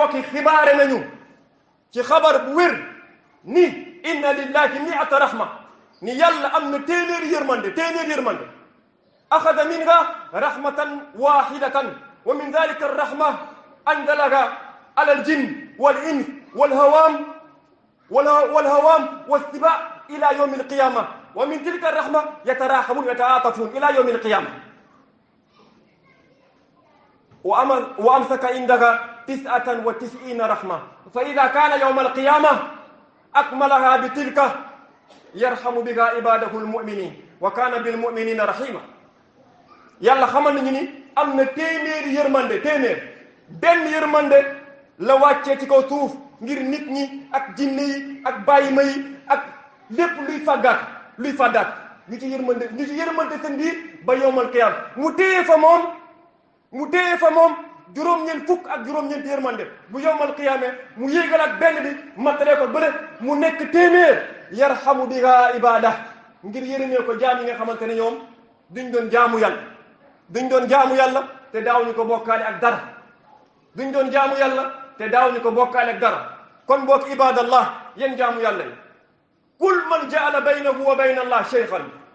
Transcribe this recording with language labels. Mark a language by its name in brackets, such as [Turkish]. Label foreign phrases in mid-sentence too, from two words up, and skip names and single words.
[Wolof] yi xibaare nañu ci xabar bu wér ni [Arabic] إن لله مائة رحمة [Wolof] ni yàlla am na téeméeri yërmande [Arabic] أخذ منها رحمة واحدة ومن ذلك الرحمة أنزلها على الجن والإنس والهوام والهوام والسباع إلى يوم القيامة ومن تلك الرحمة يتراحمون يتعاطفون إلى يوم القيامة وأمسك عندك 99 رحمة فإذا كان يوم القيامة أكملها بتلك يرحم بها عباده المؤمنين وكان بالمؤمنين رحيما [Wolof] yàlla xamal nañu ni am na téeméeri yërmande benn yërmande la wàccee ci kaw suuf ngir nit ñi ak jinne yi ak bàyyima yi ak lépp luy fàddaat ñu ci yërmande seen biir ba [Arabic] يوم القيامة [Wolof] mu téye fa moom juróom-ñeent fukk ak juróom-ñeent yërmande bu yowmal qiyaamee mu yéegal ak benn bi matale ko bële mu nekk téeméer [Arabic] يرحم بها عباده [Wolof] ngir yërëmee ko jaam yi nga xamante ne ñoom duñ doon jaamu yàlla te daawuñu ko bokkaale ak dara kon mbokk ibadallah yéen jaamu yàlla yi [Arabic] كل من جعل بينه وبين الله شيخا